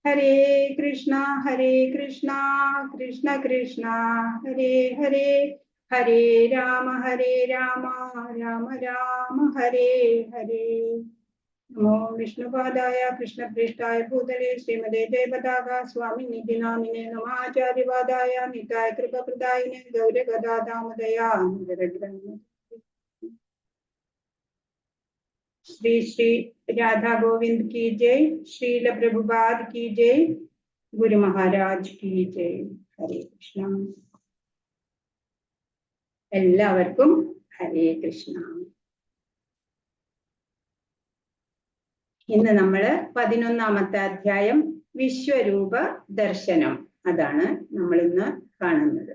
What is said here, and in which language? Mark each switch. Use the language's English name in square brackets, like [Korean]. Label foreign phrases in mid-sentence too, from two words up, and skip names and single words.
[Sanskrit] ഹരേ കൃഷ്ണ കൃഷ്ണ കൃഷ്ണ ഹരേ ഹരേ, ഹരേ രാമ രാമ രാമ ഹരേ ഹരേ. നമോ വിഷ്ണുപാദായ കൃഷ്ണപ്രേഷ്ഠായ ഭൂതലേ ശ്രീമതേ ജയപതാക സ്വാമിനി നാമിനെ നമാചാര്യപാദായ നിതായ കൃപപ്രദായിനെ ഗൗരഗദാദാമോദയാ. [Hindi] श्री श्री राधा गोविंद की जय, श्रील प्रभुपाद की जय, गुरु महाराज की जय. [Sanskrit] हरे कृष्ण. [Malayalam] എല്ലാവർക്കും [Sanskrit] ഹരേ കൃഷ്ണ. [Malayalam] ഇന്ന് നമ്മള് 11ാമത്തെ അധ്യായം വിശ്വരൂപ ദർശനം, അതാണ് നമ്മൾ ഇന്ന് കാണുന്നത്.